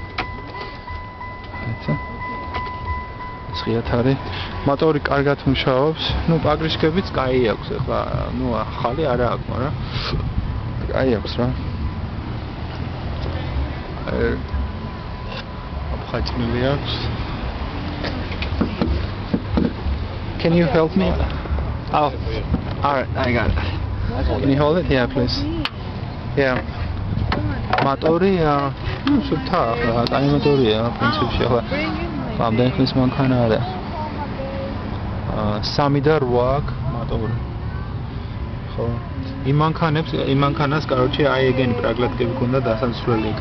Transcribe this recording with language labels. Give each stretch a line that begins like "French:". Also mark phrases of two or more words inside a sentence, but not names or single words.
Georgian: აჩა. სღიათ არის. მოტორი კარგად მუშაობს. ნუ პაგრიშკებიც კაი აქვს ახლა, ნუ ახალი არა აქვს, მაგრამ კაი აქვს რა. აბხაჭნილი აქვს.
English: Can you help me? Oh, alright, I got it. Can you hold it? Yeah, please. Yeah. Motori,
Georgian: სუფთა, კაი მოტორია, პრინციპში ახლა. ამდენ ხნის მანქანა არა. 3 და 8 აქვს მოტორი. ხო. იმ მანქანას, კაროჩე, აი ეგენი პრაგლატკები ქონდა დასასრული იქა.